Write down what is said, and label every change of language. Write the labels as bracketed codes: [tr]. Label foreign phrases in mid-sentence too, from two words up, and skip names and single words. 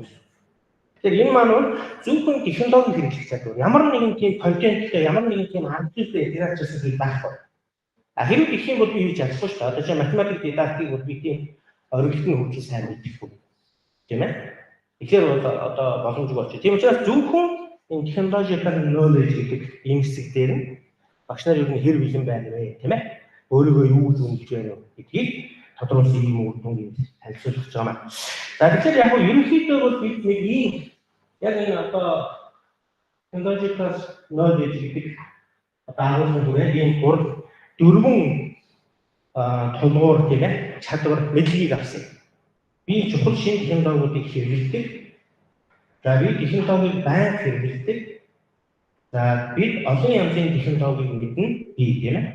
[mn] Тэгэхээр энэ маань бол зөвхөн технологи хэрэглэх чадвар. Ямар нэгэн тийм контенттэй ямар нэгэн тийм арга зүйтэй интеграцсан зүйл байхгүй. Хэрвээ гэх юм бол би хийж чадахгүй шүү дээ. Одоо чинь математик дидактикийг бол би тийм ориглон хөгжил сайн мэдчихгүй. Тийм ээ? Тэгэхээр бол одоо боломжгүй болчих. Тийм учраас зөвхөн энэ [en] technological knowledge [mn] гэдэг ийм хэсэг дээр нь багш нар ер нь хэр бэлэн байна вэ, тийм ээ? Өөрийгөө юу гэж үнэлж байна вэ гэдгийг тодруулсан юм үр дүн юм танилцуулж байгаа маань. За тэгэхээр яг нь ерөнхийдөө бол бид нэг ийм яг энэ одоо [en] technological knowledge [mn] гэдэг одоо агуулгын хүрээ ийм дөрвөн тулгуур тийм ээ чадвар мэдлэгийг авсан. Би чухал шинэ технологиудыг хэрэглэдэг. За би технологиг байнга хэрэглэдэг. За бид олон янзын технологиг мэднэ бий тийм ээ.